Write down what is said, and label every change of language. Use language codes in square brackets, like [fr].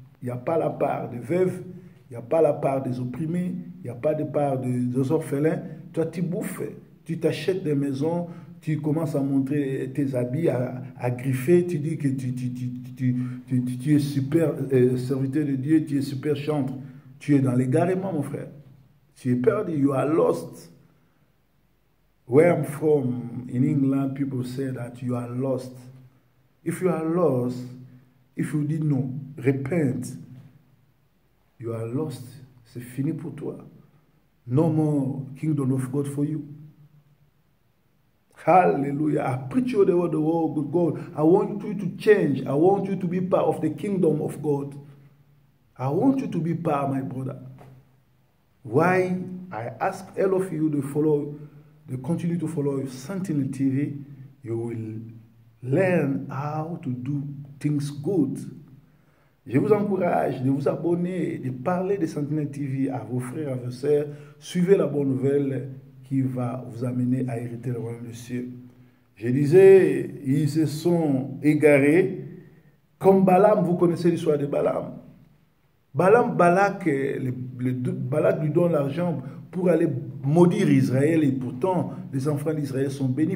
[fr] Il n'y a pas la part des veuves, il n'y a pas la part des opprimés, il n'y a pas de part des orphelins. Toi, tu bouffes, tu t'achètes des maisons, tu commences à montrer tes habits, à griffer, tu dis que tu es super serviteur de Dieu, tu es super chantre. Tu es dans l'égarement, mon frère. Tu es perdu, [en] you are lost. Where I'm from, in England, people say that you are lost. If you are lost, if you didn't know, repent. You are lost. [fr] C'est fini pour toi. [en] No more kingdom of God for you. Hallelujah. I preach you the word of God. I want you to change. I want you to be part of the kingdom of God. I want you to be part, my brother. Why I ask all of you to follow, to continue to follow Sentinel TV, you will learn how to do things good. [fr] Je vous encourage de vous abonner, de parler de Sentinel TV à vos frères, à vos sœurs. Suivez la bonne nouvelle qui va vous amener à hériter le royaume des cieux. Je disais, ils se sont égarés. Comme Balaam, vous connaissez l'histoire de Balaam. Balak lui donne l'argent pour aller maudire Israël et pourtant les enfants d'Israël sont bénis.